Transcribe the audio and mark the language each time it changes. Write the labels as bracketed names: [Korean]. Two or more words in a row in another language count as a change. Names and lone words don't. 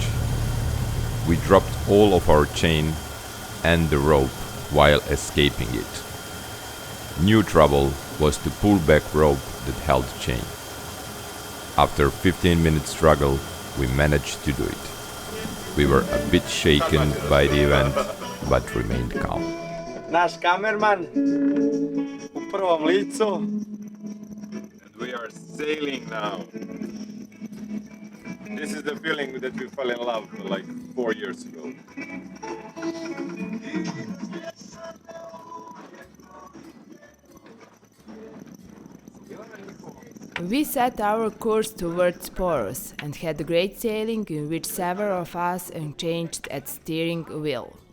[English] We dropped all of our chain and the rope while escaping it. New trouble was to pull back rope that held chain. After 15-minute struggle, we managed to do it. We were a bit shaken by the event, but remained calm. [Croatian] Naš kamerman u prvom licu. [English] And we are sailing now. This is the feeling that we fell in love like 4 years ago. We set our course towards Poros and had great sailing in which several of us exchanged at steering wheel.